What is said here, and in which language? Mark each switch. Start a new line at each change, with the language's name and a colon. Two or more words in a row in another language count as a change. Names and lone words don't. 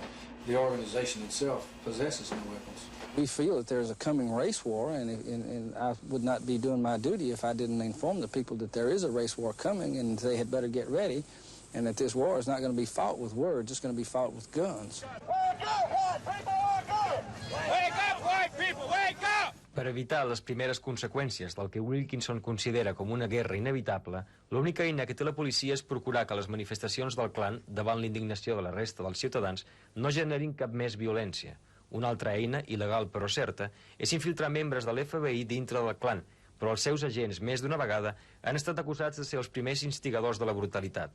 English: The organization itself possesses no weapons. We feel that there's a coming race war, and I would not be doing my duty if I didn't inform the people that there is a race war coming, and they had better get ready, and that this war is not going to be fought with words, it's going to be fought with guns. Wake up, white people, wake up! Wake up, white people, wake up!
Catalan: Per evitar les primeres conseqüències del que Wilkinson considera com una guerra inevitable, l'única eina que té la policia és procurar que les manifestacions del clan, davant l'indignació de la resta dels ciutadans, no generin cap més violència. Una altra eina, il·legal però certa, és infiltrar membres de l'FBI dintre del clan, però els seus agents, més d'una vegada, han estat acusats de ser els primers instigadors de la brutalitat.